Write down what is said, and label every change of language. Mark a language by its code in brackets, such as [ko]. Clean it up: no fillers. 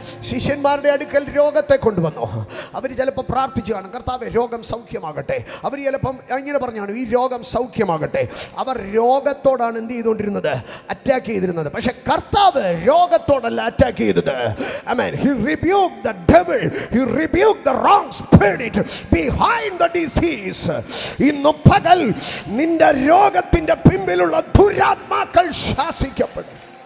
[ml] ശിഷ്യന്മാരുടെ അടുക്കൽ രോഗത്തെ കൊണ്ടുവന്നു. അവർ ചിലപ്പോൾ പ്രാർത്ഥിച്ചു കാണും, കർത്താവേ രോഗം സൗഖ്യമാകട്ടെ. അവർ ചിലപ്പം ഇങ്ങനെ പറഞ്ഞാണ്, ഈ രോഗം സൗഖ്യമാകട്ടെ. അവർ രോഗത്തോടാണ് എന്ത് ചെയ്തുകൊണ്ടിരുന്നത്? അറ്റാക്ക് ചെയ്തിരുന്നത്. പക്ഷെ കർത്താവ് രോഗത്തോടല്ല അറ്റാക്ക് ചെയ്തത്. [en] ആമേൻ. He rebuked the devil. He rebuked the wrong spirit behind the disease. [ml] ഇന്ന് പകൽ നിന്റെ രോഗത്തിന്റെ പിമ്പിലുള്ള ദുരാത്മാക്കൾ ശാസിക്കപ്പെടും.